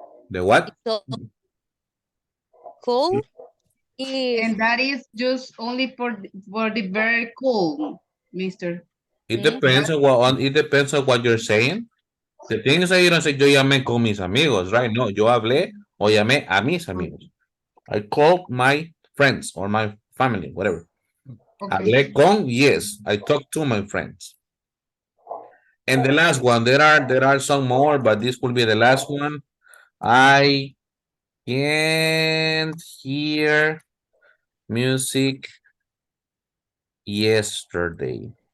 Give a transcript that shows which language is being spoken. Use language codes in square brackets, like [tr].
[en] The what? Call is... And that is just only for the verb call, mister. It depends on what you're saying. The thing is that you don't say [es] yo llamé con mis amigos, [en] right? [es] No, yo hablé o llamé a mis amigos. [en] I called my friends or my family, whatever. Okay. [es] Hablé con, [en] yes, I talked to my friends. And the last one, there are some more, but this will be the last one. I can't hear music yesterday.